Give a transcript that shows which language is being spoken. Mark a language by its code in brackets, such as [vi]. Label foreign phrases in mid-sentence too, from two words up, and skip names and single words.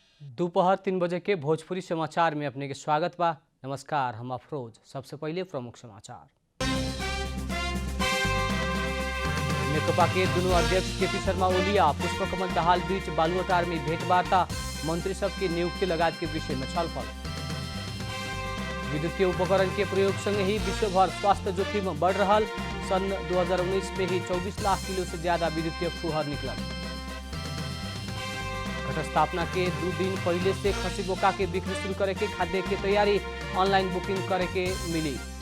[bho] दोपहर 3 बजे के भोजपुरी समाचार में अपने के स्वागत बा। नमस्कार, हम अफरोज। सबसे पहले प्रमुख समाचार। नेकपा के दोनों अध्यक्ष केपी शर्मा ओली आ पुष्पकमल दाहाल बीच बालुआटार में भेंटवार्ता, मंत्री सब की नियुक्ति लगात के विषय में छलफल। विद्युतीय उपकरण के प्रयोग संगे ही विश्वभर स्वास्थ्य जोखिम बढ़ रहा। सन 2019 में ही 24 लाख किलो से ज्यादा विद्युतीय फुहर निकलल। घट स्थापना के 2 दिन पहले से खसी बोका के बिक्री शुरू करे के खाद्य की तैयारी, [en] online booking [bho] करे के मिली।